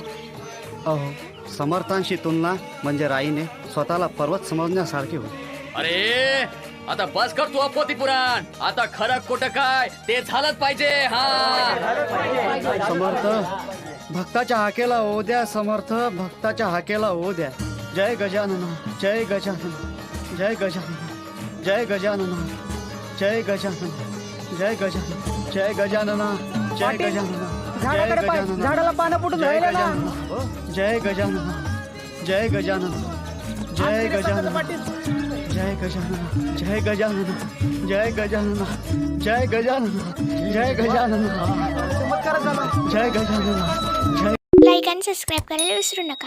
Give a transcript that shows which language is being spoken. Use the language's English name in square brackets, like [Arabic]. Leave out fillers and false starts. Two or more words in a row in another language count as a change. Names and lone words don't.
[Marathi] अहो, समर्थांशी तुलना म्हणजे राईने स्वतःला पर्वत समजण्यासारखे होते. अरे आता बस कर तू अपोती पुराण. आता खरं खोटं काय ते झालंच पाहिजे. हा समर्थ भक्ताच्या हाकेला होऊ द्या. समर्थ भक्ताच्या हाकेला होऊ द्या. जय गजानन, जय गजानन, जय गजानन, जय गजानन, जय गजानन, जय गजानन, जय गजानन, जय गजानन, जय गजानन, झाडाला पानं फुटून जय राहिले ना. गजानन, जय गजानन, जय गजानन, जय गजानन, जय गजानन, जय गजानन, जय गजानन, जय गजानन, जय गजानन, जय गजानन, जय. लाईक आणि सबस्क्राईब करायला विसरू नका.